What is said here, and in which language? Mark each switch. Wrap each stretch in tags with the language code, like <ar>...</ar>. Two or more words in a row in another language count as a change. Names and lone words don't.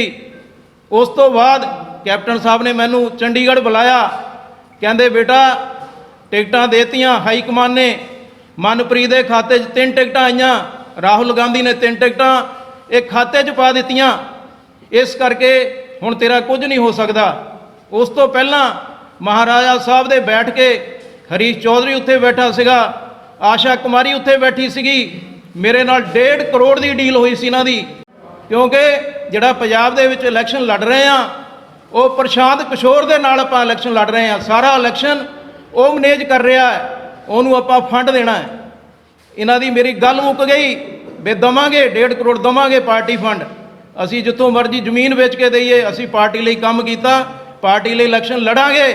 <pa>ਉਸ ਤੋਂ ਬਾਅਦ ਕੈਪਟਨ ਸਾਹਬ ਨੇ ਮੈਨੂੰ ਚੰਡੀਗੜ੍ਹ ਬੁਲਾਇਆ, ਕਹਿੰਦੇ ਬੇਟਾ ਟਿਕਟਾਂ ਦਿੱਤੀਆਂ</pa> <en>high command</en> <pa>ਨੇ, ਮਨਪ੍ਰੀਤ ਕੇ ਖਾਤੇ 3 ਟਿਕਟਾਂ ਆਈਆਂ, ਰਾਹੁਲ ਗਾਂਧੀ ਨੇ 3 ਟਿਕਟਾਂ ਇੱਕ ਖਾਤੇ ਚ ਪਾ ਦਿੱਤੀਆਂ, ਇਸ ਕਰਕੇ ਹੁਣ ਤੇਰਾ ਕੁਝ ਨਹੀਂ ਹੋ ਸਕਦਾ। ਉਸ ਤੋਂ ਪਹਿਲਾਂ ਮਹਾਰਾਜਾ ਸਾਹਬ ਦੇ ਬੈਠ ਕੇ ਹਰੀਸ਼ ਚੌਧਰੀ ਉੱਥੇ ਬੈਠਾ ਸੀਗਾ, ਆਸ਼ਾ ਕੁਮਾਰੀ ਉੱਥੇ ਬੈਠੀ ਸੀਗੀ, ਮੇਰੇ ਨਾਲ 1.5 ਕਰੋੜ ਕੀ ਡੀਲ ਹੋਈ ਸੀ ਇਨ੍ਹਾਂ ਦੀ, ਕਿਉਂਕਿ ਜਿਹੜਾ ਪੰਜਾਬ ਦੇ ਵਿੱਚ ਇਲੈਕਸ਼ਨ ਲੜ ਰਹੇ ਆ ਉਹ ਪ੍ਰਸ਼ਾਂਤ ਕਿਸ਼ੋਰ ਦੇ ਨਾਲ ਆਪਾਂ ਇਲੈਕਸ਼ਨ ਲੜ ਰਹੇ ਆ। ਸਾਰਾ ਇਲੈਕਸ਼ਨ ਉਹ ਮੈਨੇਜ ਕਰ ਰਿਹਾ ਹੈ, ਉਹਨੂੰ ਆਪਾਂ ਫੰਡ ਦੇਣਾ ਹੈ। ਇਹਨਾਂ ਦੀ ਮੇਰੀ ਗੱਲ ਮੁੱਕ ਗਈ ਵੀ ਦਵਾਂਗੇ 1.5 ਕਰੋੜ ਦਵਾਂਗੇ ਪਾਰਟੀ ਫੰਡ, ਅਸੀਂ ਜਿੱਥੋਂ ਮਰਜ਼ੀ ਜ਼ਮੀਨ ਵੇਚ ਕੇ ਦਈਏ, ਅਸੀਂ ਪਾਰਟੀ ਲਈ ਕੰਮ ਕੀਤਾ, ਪਾਰਟੀ ਲਈ ਇਲੈਕਸ਼ਨ ਲੜਾਂਗੇ।</pa>